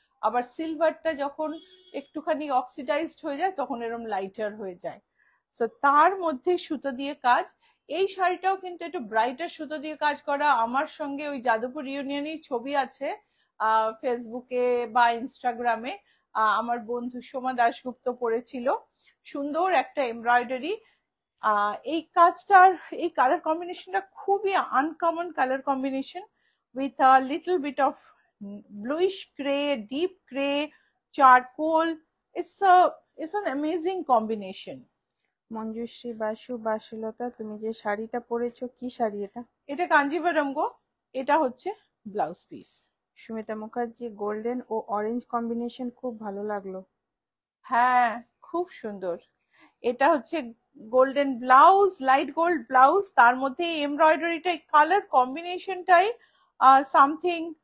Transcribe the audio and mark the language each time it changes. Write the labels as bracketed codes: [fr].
[bn] আবার সিলভারটা যখন একটুখানি অক্সিডাইজড হয়ে যায় তখন এরকম লাইটার হয়ে যায়. সো তার মধ্যে সুতো দিয়ে কাজ. এই শাড়িটাও কিন্তু একটু ব্রাইটার সুতো দিয়ে কাজ করা। আমার সঙ্গে ওই যাদবপুর ইউনিয়নের ছবি আছে ফেসবুকে বা ইনস্টাগ্রামে। আমার বন্ধু সোমা দাশগুপ্ত পরেছিল, সুন্দর একটা এমব্রয়ডারি। এই কাজটার এই কালার কম্বিনেশনটা খুবই uncommon colour combination, [en] with a little bit of bluish gray, deep gray, charcoal. It's an amazing combination. [bn] Manjushree Basu বাসুলতা, তুমি যে শাড়িটা পরেছো কি শাড়ি এটা? এটা কাঞ্জিভারম গো, এটা হচ্ছে blouse piece. Sumita Mukherjee, golden ও অরেঞ্জ কম্বিনেশন খুব ভালো লাগলো। হ্যাঁ, খুব সুন্দর। এটা হচ্ছে golden blouse, light gold blouse, তার মধ্যে এমব্রয়ডারিটা, কালার কম্বিনেশনটাই সামথিং।